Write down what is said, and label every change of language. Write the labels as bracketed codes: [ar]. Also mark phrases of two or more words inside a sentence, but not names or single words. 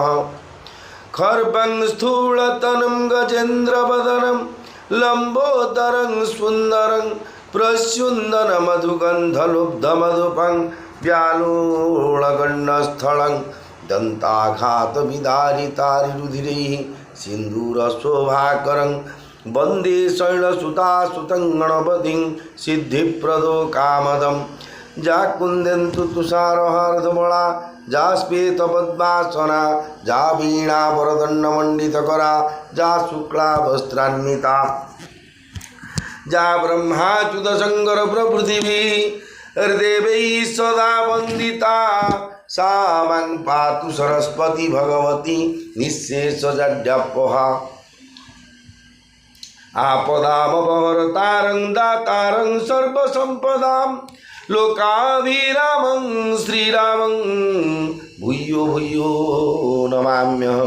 [sa] खर्वं स्थूलतनं गजेन्द्रवदनं लम्बोदरं सुन्दरं प्रस्युन्दनमधुगन्धलुब्धमधुपं व्यालोळगण्डस्थलं दन्ताघातविदारितारिरुधिरैः सिन्दूरशोभाकरं वन्दे शैलसुतासुतं गणपतिं सिद्धिप्रदो कामदं। जा कुन्देन्दु तुषारहारधवला जा श्वेतपद्मासना जा वीणावरदण्डमण्डितकरा जा शुक्ला वस्त्रान्विता जा ब्रह्माच्युतशङ्कर प्रभृतिभिः देवैः सदा वन्दिता सा मां पातु सरस्वती भगवती निःशेषजाड्यापहा। आपदामपहर्तारं दातारं सर्वसम्पदां लोकाभिरामं श्रीरामं भूयो भूयो नमाम्यहम्।